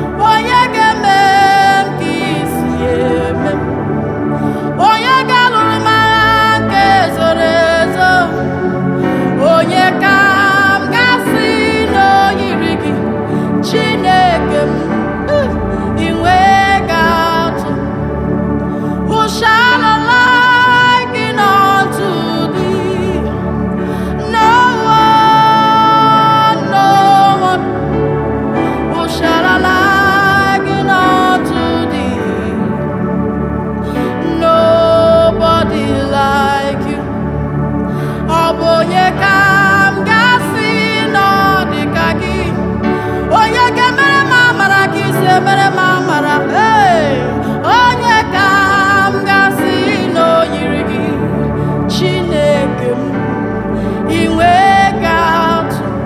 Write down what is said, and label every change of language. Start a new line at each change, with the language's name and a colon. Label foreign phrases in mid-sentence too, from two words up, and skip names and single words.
Igbo: Onye ga-eme m ka i si eme m? Onye ga-alụrụ m agha nke zoro ezo? Onye ka m ga-asị na o yiri gị? Chineke m, ị nweghị atụ.
English: Who shall I liken unto thee? No one, no one. Who shall I liken unto thee? Nobody like you.
Igbo: Ọ bụ onye ka m ga-asị na ọ dị ka gị? Onye ga-emere m amara ka i si emere m amara? Hey! Onye ka m ga-asị na o yiri gị? Chineke m, ị nweghị atụ.